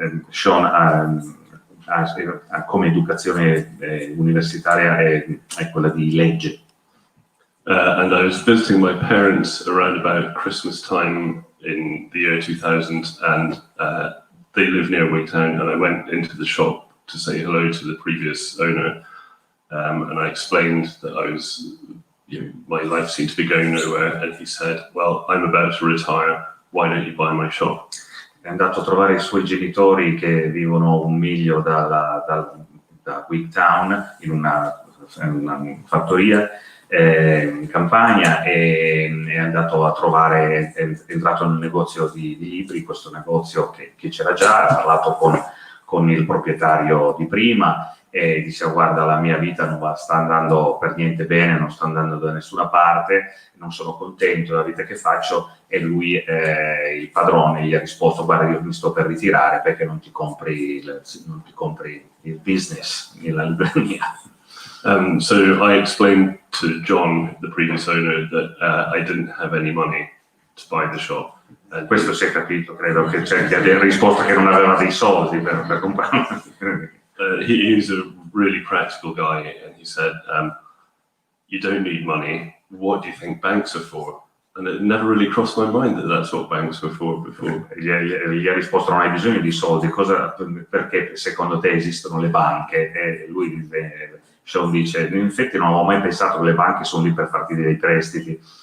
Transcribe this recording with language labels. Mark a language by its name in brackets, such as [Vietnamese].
[Italian] Shaun come educazione universitaria è quella di legge. [English] And I was visiting my parents around about Christmas time in the year 2000, and they live near Wigtown, and I went into the shop to say hello to the previous owner, and I explained that my life seemed to be going nowhere, and he said, well, I'm about to retire, why don't you buy my shop? [Italian] È andato a trovare i suoi genitori che vivono 1 miglio da Wigtown in una fattoria in campagna, e è andato a trovare, è entrato nel negozio di libri, questo negozio che c'era già, ha parlato con il proprietario di prima e diceva: guarda, la mia vita non sta andando per niente bene, non sto andando da nessuna parte, non sono contento della vita che faccio. E lui, il padrone, gli ha risposto: guarda, io mi sto per ritirare, perché non ti compri il business nella libreria. [English] So I explained to John, the previous owner, that I didn't have any money to buy the shop. [Italian] Questo si è capito, credo che gli abbia risposto che non aveva dei soldi per comprarlo. [English] He's a really practical guy, and he said, you don't need money, what do you think banks are for? And it never really crossed my mind that that's what banks were for before. [Italian] Gli ha risposto: non hai bisogno di soldi, perché secondo te esistono le banche? E lui, Shaun dice: in effetti non avevo mai pensato che le banche sono lì per farti dei prestiti.